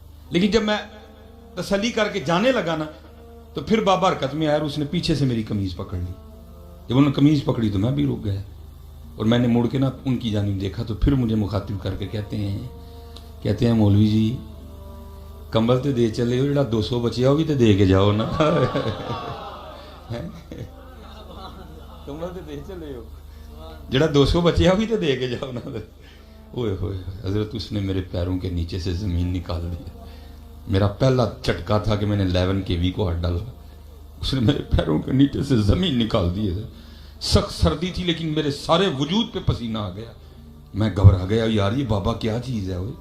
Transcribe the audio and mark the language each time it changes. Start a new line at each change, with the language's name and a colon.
Urdu: لیکن جب میں تسلی کر کے جانے لگا نا تو پھر بابا حرکت میں آیا اور اس نے پیچھے سے میری قمیض پکڑ لی. جب انہوں نے قمیض پکڑی تو میں بھی رک گیا, اور میں نے مڑ کے نا ان کی جانب دیکھا تو پھر مجھے مخاطب کر کے کہتے ہیں
Punjabi: مولوی جی کمبل تے دے چلے ہو, جڑا 200 بچیا وہ بھی تے دے کے جاؤ نا. کمبل تے دے چلے ہو, جڑا 200 بچیا وہ بھی تے دے کے جاؤ نا.
Urdu: اوئے ہوئے حضرت اس نے میرے پیروں کے نیچے سے زمین نکال دیا. میرا پہلا جھٹکا تھا کہ میں نے 11 kV کو ہاتھ ڈالا, اس نے میرے پیروں کے نیچے سے زمین نکال دی. سخت سردی تھی لیکن میرے سارے وجود پہ پسینہ آ گیا. میں گھبرا گیا, یار یہ بابا کیا چیز ہے.